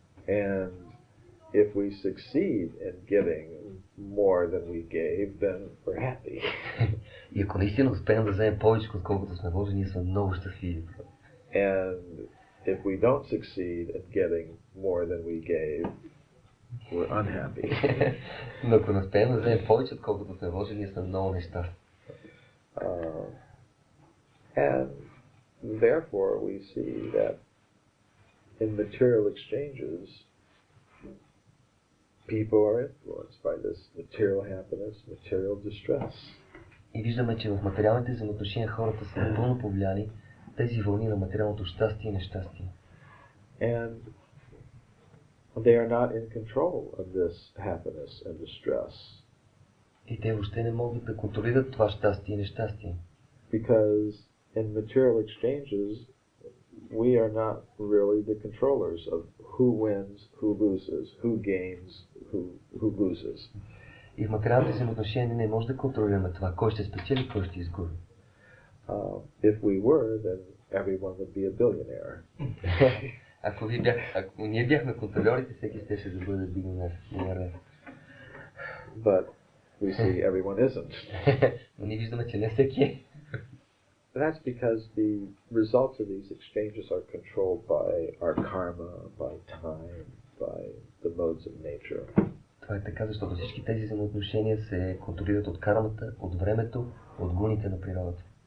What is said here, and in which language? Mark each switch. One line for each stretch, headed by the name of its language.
English: And if we succeed in getting more than we gave, then we're happy.
Bulgarian: И ако наистина успеем да вземем повече, отколкото сме вложили, ние сме много щастливи.
English: And if we don't succeed in getting more than we gave, we're unhappy.
Bulgarian: Но ако не успеем да вземем повече, отколкото сме вложили, ние сме много нещастни.
English: And therefore we see that in material exchanges, people are influenced by this material happiness, material distress.
Bulgarian: И виждаме, че в материалните взаимоотношения хората са напълно повлияни тези вълни на материалното щастие и нещастие.
English: And they are not in control of this happiness and distress.
Bulgarian: И те въобще не могат да контролират това щастие и нещастие.
English: Because in material exchanges, we are not really the controllers of who wins, who loses, who gains, who loses.
Bulgarian: И в материалните взаимоотношения не може да контролираме това, кой ще спечели, кой ще изгуби.
English: If we were, then everyone would be a billionaire.
Bulgarian: Ако ние бяхме контролерите, всеки щеше да бъде милионер.
English: But we see everyone isn't.
Bulgarian: Но ние виждаме, че не всеки е.
English: That's because the results of these exchanges are controlled by our karma, by time, by the modes of nature.
Bulgarian: Това е така, защото всички тези взаимоотношения се контролират от кармата, от времето, от гуните на природата.